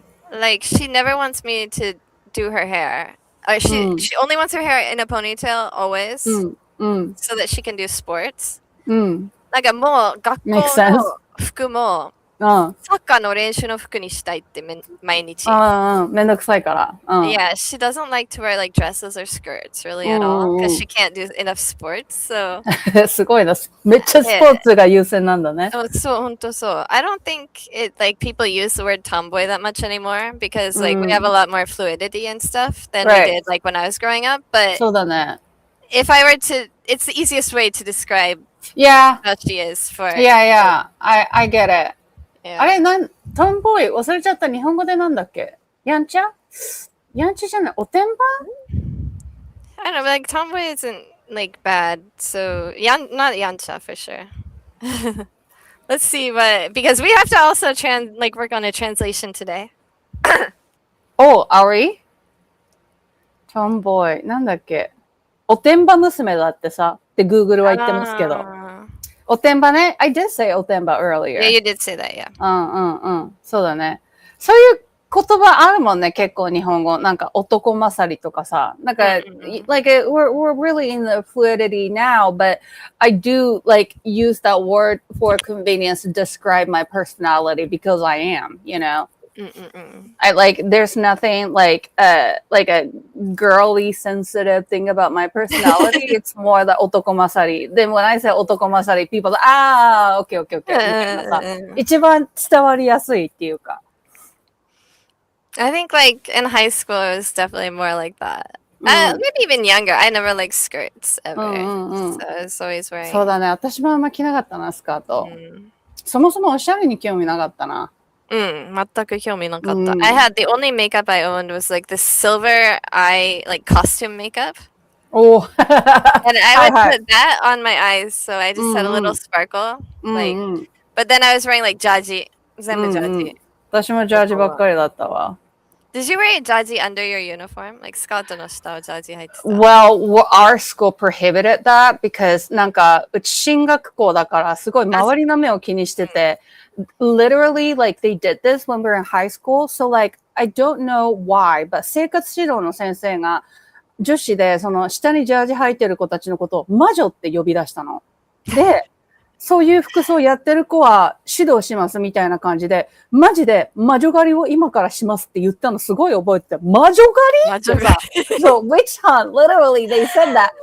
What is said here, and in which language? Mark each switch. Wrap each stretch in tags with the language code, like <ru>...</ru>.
<en>Like, she never wants me to do her hair. She only wants her hair in a ponytail always, so that she can do sports.</en> <ja>なんかもう学校の服もサッカーの練習の服にしたいって毎日。めんどくさいから。</ja> <en>Yeah, she doesn't like to wear like dresses or skirts really at all because she can't do enough sports. So</en> <ja>すごいな。めっちゃスポーツが優先なんだね。そう、本当そう。</ja> <en>I don't think like people use the word tomboy that much anymore because like we have a lot more fluidity and stuff than we did like when I was growing up. But</en> <ja>そうだね。</ja> <en>if I were to, it's the easiest way to describe how she is for. Yeah. I get it.</en> <ja>あれ、トンボーイ忘れちゃった。日本語でなんだっけ？やんちゃじゃない。おてんば</ja> <en>I don't know, like tomboy isn't like bad. So, not yancha for sure. Let's see because we have to also work on a translation today. Oh, are we?</en> <ja>トンボーイ。なんだっけ？おてんば娘だってさ。って Google は言ってますけど。おてんばね。</ja> <en>I did say おてんば earlier. Yeah, you did say that, yeah.</en> <ja>そうだね。そういう言葉あるもんね、結構日本語。なんか男勝りとかさ。</ja> <en>なんか、like, we're really in the fluidity now, but I do, like, use that word for convenience to describe my personality because I am, you know? I like, there's nothing like a girly sensitive thing about my personality. It's more the 男勝り. Then when I say 男勝り, people are, okay.</en> <ja>みたいなさ。一番伝わりやすいっていうか。</ja> <en>I think like in high school it was definitely more like that. Maybe even younger. I never liked skirts ever. So I was always wearing.</en> <ja>そうだね。私もあんま着なかったな、スカート。そもそもおしゃれに興味なかったな。全く興味なかった。</ja> <en>I had the only makeup I owned was like the silver eye like costume makeup. Oh. And I would put that on my eyes, so I just had a little sparkle. Like, but then I was wearing like judgy.</en> <ja>全部ジャージ。私もジャージばっかりだったわ。</ja> <en>Did you wear a judgy under your uniform?</en> <ja>Like スカートの下はジャージ入ってた。</ja> <en>Well, our school prohibited that because</en> <ja>なんかうち進学校だからすごい周りの目を気にしてて。</ja> <en>Literally, like, they did this when we were in high school. So, like, I don't know why, but</en> <ja>生活指導の先生が女子で、その下にジャージ履いてる子たちのことを魔女って呼び出したの。で、そういう服装やってる子は指導しますみたいな感じで、マジで魔女狩りを今からしますって言ったのすごい覚えてて、魔女狩りそう、</ja> <en>witch hunt, literally, they said that.</en>